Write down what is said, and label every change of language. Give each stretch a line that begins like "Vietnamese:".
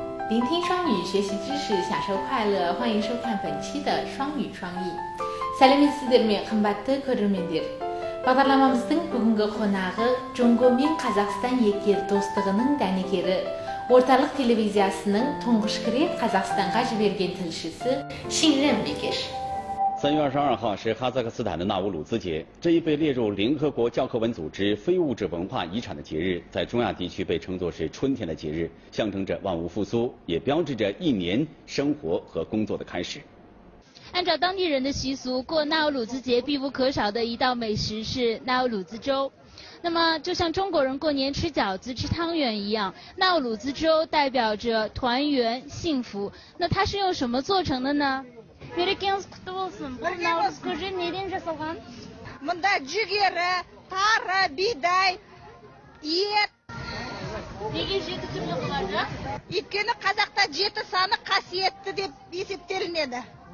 Chinese: 聆听双语，学习知识，享受快乐。欢迎收看本期的双语双译。
Kazakh: сәлеметсіздер ме, қымбатты көрермендер. Бағдарламамыздың бүгінгі қонағы Джонго мен Қазақстан екі ел достығының дәнекері, орталық телевизиясының тұңғыш рет Қазақстанға жіберген тілшісі Шинрен Бекеш.
Chinese: 3月22号是哈萨克斯坦的纳乌鲁兹节，这一被列入联合国教科文组织非物质文化遗产的节日，在中亚地区被称作是春天的节日，象征着万物复苏，也标志着一年生活和工作的开始。按照当地人的习俗，过纳乌鲁兹节必不可少的一道美食是纳乌鲁兹粥。那么，就像中国人过年吃饺子、吃汤圆一样，纳乌鲁兹粥代表着团圆、幸福。那它是用什么做成的呢？
Kazakh: Мерекеңіз құтты болсын. Бұл наурыз көже неден жасалған? Мұнда жүгері, тары, бидай, ет. Неге 7 түрлі қылады? Өйткені қазақта 7 саны қасиетті деп есептелінеді.